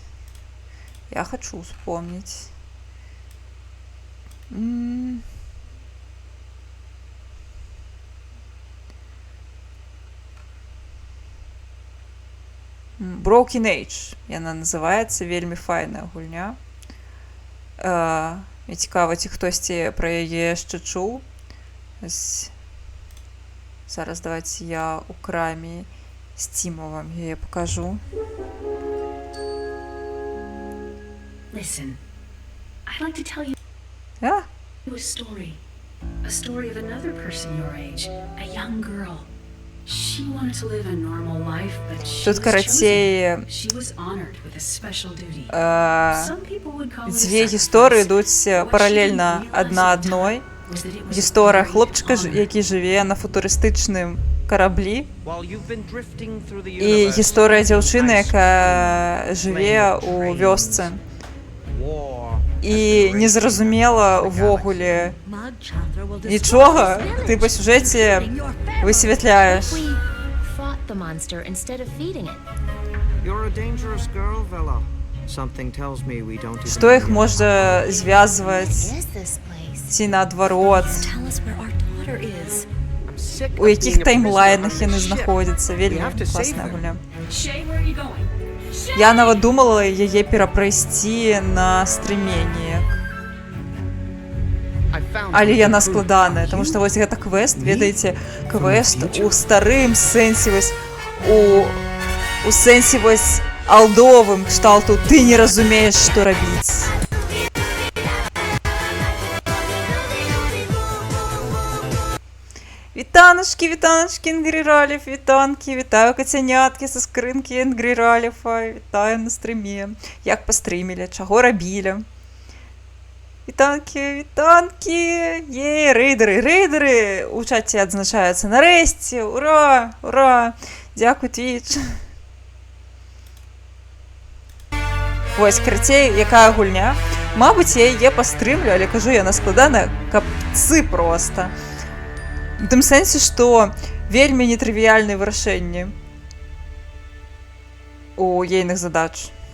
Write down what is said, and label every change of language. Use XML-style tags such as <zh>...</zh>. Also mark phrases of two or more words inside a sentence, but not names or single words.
<be>Я хочу успомніць. Broken Age. Яна называецца, вельмі файная гульня. І цікава, ці хтосьці пра яе яшчэ чуў. Зараз давайте я у краме Steam вам яе покажу.</be> <en>Listen, I'd like to tell you</en> <be>А?</be> <en>a story. A story of another person your age, a young girl. She wanted to live a normal life, but she</en> <be>Тут,</be> <en>was</en> <be>карацей,</be> <en>chosen. She was honored with a special duty. Some people would call it a</en> <be>дзве</be> <en>sacrifice.</en> <be>гісторыі ідуць</be> <en>What she</en> <be>паралельна</be> <en>didn't realize</en> <be>адна</be> <en>at the</en> <be>адной.</be> <en>time was that it was a</en> <be>Гісторыя</be> <en>great</en> <be>хлопчыка,</be> <en>honor.</en> <be>які жыве на футурыстычным караблі,</be> <en>While you've been drifting through the</en> <be>і</be> <en>universe,</en> <be>гісторыя дзяўчыны,</be> <en>I</en> <be>якая жыве ў вёсцы.</be> <en>war,</en> <be>І незразумела ўвогуле</be> <en>Mud Chandra will destroy</en> <be>нічога,</be> <en>this</en> <be>ты па</be> <en>village,</en> <be>сюжэце</be> <en>killing your family.</en> <be>высвятляеш.</be> <en>We fought the monster instead of feeding it. You're a dangerous girl, Vela. Something tells me we don't even</en> <be>Што іх</be> <en>know</en> <be>можа звязваць,</be> <en>What is this place?</en> <be>ці наадварот,</be> <en>Tell us where our daughter is. I'm sick</en> <be>у</be> <en>of</en> <be>якіх</be> <en>being a prisoner</en> <be>таймлайнах</be> <en>on</en> <be>яны</be> <en>this ship.</en> <be>знаходзяцца. Вельмі</be> <en>We have to save</en> <be>класная</be> <en>her.</en> <be>гульня.</be> <en>Shay, where are you going?</en> <be>Я нават думала яе перапрайсці на стрыменні.</be> <en>I found</en> <be>Але</be> <en>something</en> <be>яна</be> <en>to prove</en> <be>складаная,</be> <en>about</en> <be>таму</be> <en>you.</en> <be>што вось гэта квест,</be> <en>Me?</en> <be>ведаеце, квест</be> <en>From the</en> <be>у старым сэнсе, вось у сэнсе вось алдовым кшталту ты не разумееш, што рабіць.</be> <uk>Вітаночки, вітаночки, Інгріралів, вітанки, вітаю кацянятки са скринки Інгріраліфа, вітаю на стрімі.</uk> <be>Як пострімілі, чаго рабілі? Вітанки, вітанки, є, рейдери у чаті адзначаюцца нарэшце, ура, ура, дзякуй, Twitch. Вось, карацей, якая гульня. Мабыць, я яе пастрымлю, але кажу, яна складаная, капцы проста. У тым сэнсе, што вельмі нетрывіяльныя вырашэнні у ейных задач.</be>